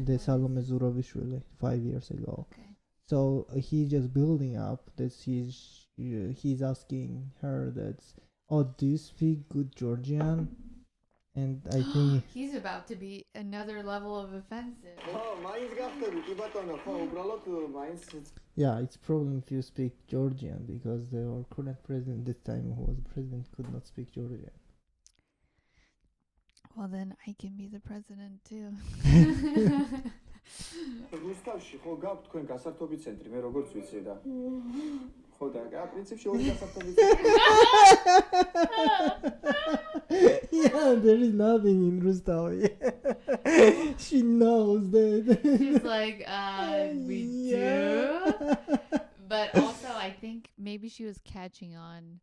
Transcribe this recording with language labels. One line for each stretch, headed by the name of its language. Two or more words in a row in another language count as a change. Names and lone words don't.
English: the What is Salome it? Zuravishvili 5 years ago. Okay. So he's just building up that he's asking her that, oh, do you speak good Georgian? And I think He's about to be another level of offensive.
Georgian: მაინც გახდები კი ბატონო ხო უბრალოდ მაინც
English: yeah, it's problem if you speak Georgian because our current president this time who was president could not speak Georgian. Well, then I can be the president too.
Georgian: რუსთავში ხო გაქვთ თქვენ გასართობი ცენტრი მე როგორც ვიცი და ხო და პრინციპში ორი გასართობი
English: Yeah, there is nothing in Roastaveli. She knows that. She's like, we Yeah. do. But also, I think maybe she was catching on.